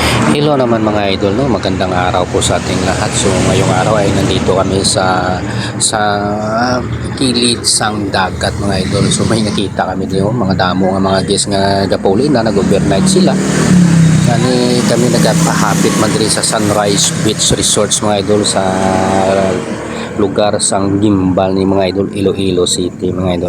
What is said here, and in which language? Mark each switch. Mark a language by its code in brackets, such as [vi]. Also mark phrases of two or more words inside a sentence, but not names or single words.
[tl] Hello naman mga idol, no? Magandang araw po sa ating lahat. So ngayong araw ay nandito kami sa [hil] kilid sang dagat [tl] mga idol. [hil] So may nakita kami dito mga damo nga mga guest nga gapuli na nag-overnight sila. Kami nagpahapit man diri sa Sunrise Beach Resorts mga idol sa lugar sang Gimbal ni mga idol, Iloilo City mga idol.